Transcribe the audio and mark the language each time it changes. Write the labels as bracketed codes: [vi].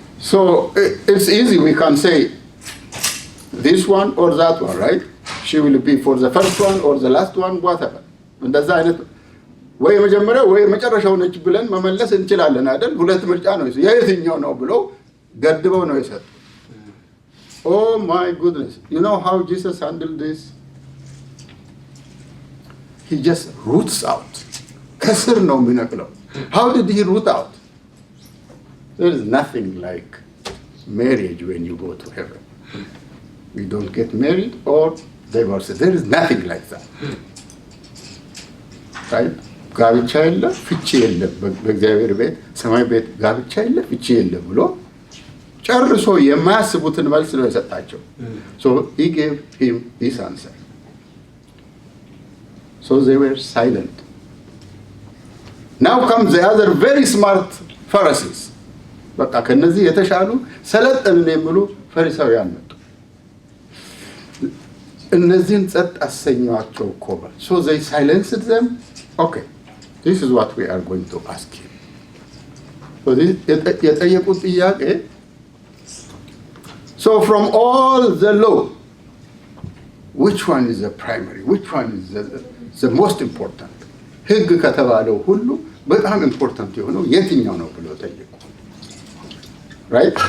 [en] So it's easy, we can say this one or that one, right? She will be for the first one or the last one, whatever. [am] እንደዛ አይነት ወይ መጀመሪያ ወይ መጨረሻው ነች ብለን መመለስ እንችላለን አይደል? ሁለት ምርጫ ነው የየትኛው ነው ብለው ገድበው ነው የሰጡት። [en] Oh my goodness. You know how Jesus handled this? He just roots out. [am] ከስር ነው የሚነቅለው። [en] How did he root out? There is nothing like marriage when you go to heaven. We don't get married or divorce. There is nothing like that. Right? [am] ጋብቻ የለ ፍቺ የለ በእግዚአብሔር ቤት ሰማይ ቤት ጋብቻ የለ ፍቺ የለ ብሎ ጨርሶ የማያስቡትን መልስ ነው የሰጣቸው። [en] So he gave him this answer. So they were silent. Now comes the other very smart Pharisees. [am] በቃ ከነዚህ የተሻሉ ሰለጠንን የሚሉ ፈሪሳውያን መጡ። እነዚህን ጸጥ አሰኟቸው እኮ። [en] So they silenced them. Okay, this is what we are going to ask him. So [am] የጠየቁት ጥያቄ, [en] so from all the law, which one is the primary? Which one is the most important? [am] ሕግ ከተባለው ሁሉ በጣም ኢምፖርታንት የሆነው የትኛው ነው ብለው ጠየቁ። Right?